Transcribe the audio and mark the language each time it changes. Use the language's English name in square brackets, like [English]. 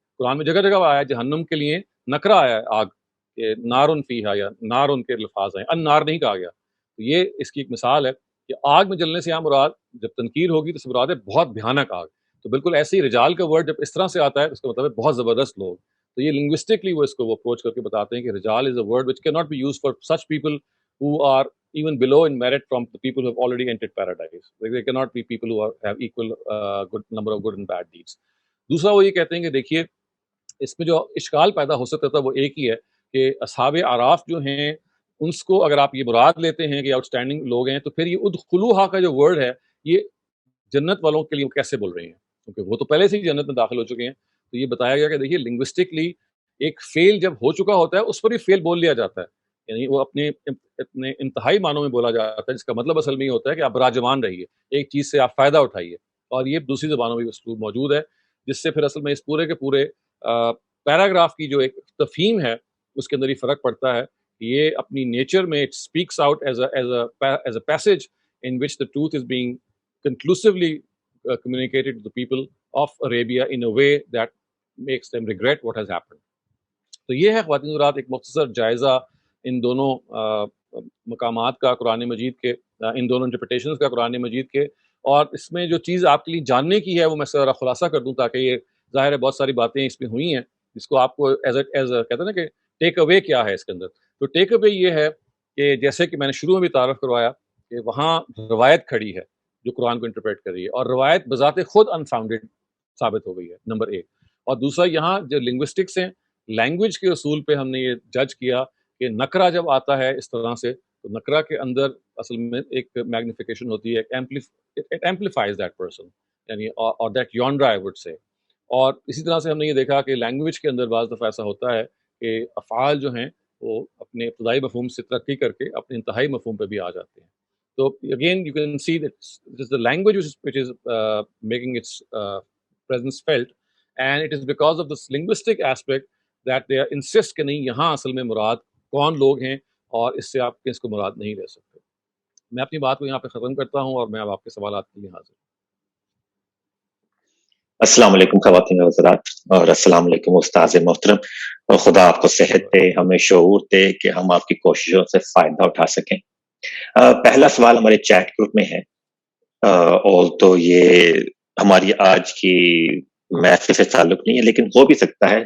[Urdu] قرآن میں جگہ جگہ آیا ہے جہنم کے لیے نکرہ آیا ہے آگ کہ نارن فیہا, یا نارن کے الفاظ ہیں, ان نار نہیں کہا گیا. تو یہ اس کی ایک مثال ہے کہ آگ میں جلنے سے یہاں مراد جب تنقیر ہوگی تو اس مراد ہے بہت بھیانک آگ. تو بالکل ایسے ہی رجال کا ورڈ جب اس طرح سے آتا ہے اس کا مطلب ہے بہت زبردست لوگ. تو یہ لنگوسٹکلی وہ اس کو اپروچ کر کے بتاتے ہیں کہ [English] رجال is a word which cannot be used for such people who are even below in merit from the people who have already entered paradise. They cannot be people who have equal good number of good and bad deeds. [Urdu] دوسرا وہ یہ کہتے ہیں کہ دیکھیے اس میں جو اشکال پیدا ہو سکتا تھا وہ ایک ہی ہے کہ اصحاب اعراف جو ہیں ان کو اگر آپ یہ مراد لیتے ہیں کہ آؤٹ اسٹینڈنگ لوگ ہیں تو پھر یہ ادخلوہا کا جو ورڈ ہے یہ جنت والوں کے لیے کیسے بول رہے ہیں, کیونکہ وہ تو پہلے سے ہی جنت میں داخل ہو چکے ہیں. تو یہ بتایا گیا کہ دیکھیے لنگوسٹکلی ایک فیل جب ہو چکا ہوتا ہے اس پر ہی فیل بول لیا جاتا ہے, یعنی وہ اپنے انتہائی معنوں میں بولا جاتا ہے, جس کا مطلب اصل میں یہ ہوتا ہے کہ آپ براجمان رہیے, ایک چیز سے آپ فائدہ اٹھائیے. اور یہ دوسری زبانوں میں بھی اسلوب موجود ہے, جس سے پھر اصل میں اس پورے کے پورے پیراگراف کی جو ایک تفہیم ہے اس کے اندر یہ فرق پڑتا ہے. یہ اپنی نیچر میں [English] It speaks out as a passage in which the truth is being conclusively communicated to the people of Arabia in a way that makes them regret what has happened. [Urdu] تو یہ ہے خواتین حضرات ایک مختصر جائزہ ان دونوں مقامات کا قرآن مجید کے, ان دونوں انٹرپریٹیشنز کا قرآن مجید کے. اور اس میں جو چیز آپ کے لیے جاننے کی ہے وہ میں ذرا خلاصہ کر دوں تاکہ یہ ظاہر ہے بہت ساری باتیں اس میں ہوئی ہیں جس کو آپ کو ایز کہتے ہیں نا کہ ٹیک اوے کیا ہے اس کے اندر. تو ٹیک اوے یہ ہے کہ جیسے کہ میں نے شروع میں بھی تعارف کروایا کہ وہاں روایت کھڑی ہے جو قرآن کو انٹرپریٹ کر رہی ہے, اور روایت بذات خود انفاؤنڈیڈ ثابت ہو گئی ہے, نمبر ایک. اور دوسرا یہاں جو لنگوسٹکس ہیں, لینگویج کے اصول پہ ہم نے یہ جج کیا کہ نکرہ جب آتا ہے اس طرح سے تو نکرہ کے اندر اصل میں ایک میگنیفیکیشن ہوتی ہے, [English] it amplifies that person, [Urdu] یعنی اور دیٹ یونڈر آئی وڈ سے. اور اسی طرح سے ہم نے یہ دیکھا کہ لینگویج کے اندر بعض دفعہ ایسا ہوتا ہے کہ افعال جو ہیں وہ اپنے ابتدائی مفہوم سے ترقی کر کے اپنے انتہائی مفہوم پہ بھی آ جاتے ہیں. [English] تو again you can see that it is the language which is making its presence felt, and it is because of this linguistic aspect that they insist [Urdu] کہ نہیں یہاں اصل میں مراد کون لوگ ہیں اور اس سے آپ اس کو مراد نہیں لے سکتے. میں اپنی بات کو یہاں پہ ختم کرتا ہوں اور میں اب آپ کے سوالات کے لیے حاضر ہوں. السلام علیکم خواتین و حضرات, اور السلام علیکم استاذ محترم, اور خدا آپ کو صحت دے, ہمیں شعور دے کہ ہم آپ کی کوششوں سے فائدہ اٹھا سکیں. پہلا سوال ہمارے چیٹ گروپ میں ہے, اور تو یہ ہماری آج کی محفل سے تعلق نہیں ہے لیکن ہو بھی سکتا ہے.